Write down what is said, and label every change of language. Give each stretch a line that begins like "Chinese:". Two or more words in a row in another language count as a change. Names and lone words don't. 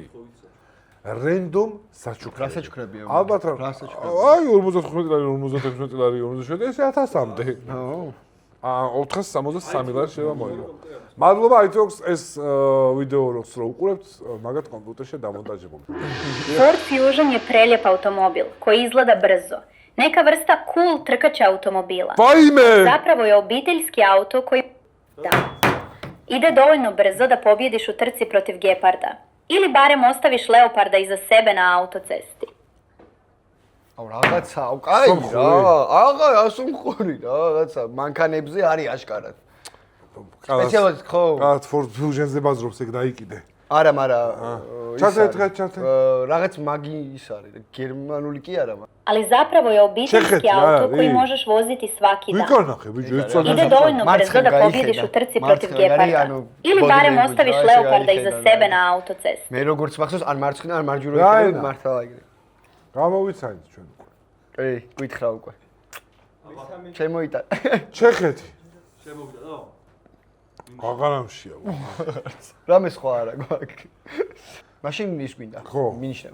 Georgian: რენდომ საჩუქრები. რა საჩუქრებია? ალბათ რა. აი 55 ლარი, 56 ლარი, 57 ესე 1000-მდე. 463 ლარი შეიძლება მოიგო. მადლობა iTalks ეს ვიდეო როს რო უყურებთ, მაგათ კომპიუტერში დამონტაჟებული.
Croatian: Ford Fusion je prelijep automobil koji izgleda brzo. Neka vrsta cool trkača automobila.
Georgian: Vajme!
Croatian: Zapravo je obiteljski auto koji ide dovoljno brzo da pobjediš u trci protiv geparda. Ili barem ostaviš leoparda iza sebe na autocesti.
Georgian: აუ რაღაცა, აუ კაი რა. აღა ასომხური რა, რაღაცა მანქანებზე არის აშკარად. სპეციალურად ხო? რა Ford Fusion-ზე ბაზრობს ეგ დაიკიდე. არა, მარა ჩათე. რაღაც მაგი ის არის, გერმანული კი არა, მაგრამ
Croatian: Ali zapravo je obiteljski auto koji možeš voziti svaki dan.
Georgian: ვიკონახე ბიჭო,
Croatian: Ide dovoljno brzo da pobjediš u trci protiv geparda. Ili barem ostaviš leoparda iza sebe na autocesti.
Georgian: მე როგორც მახსოვს, ან მარცხნიდან, ან მარჯვნივ მართავ აიგრე. გამოვიცანით ჩვენ. ეი, გითხრა უკვე. შემოიტან. ჩეხეთი. შემოვიდა. აღარამშია. რამე სხვა არა გვაქვს. მაშინ ის გვინდა. მინიშნება.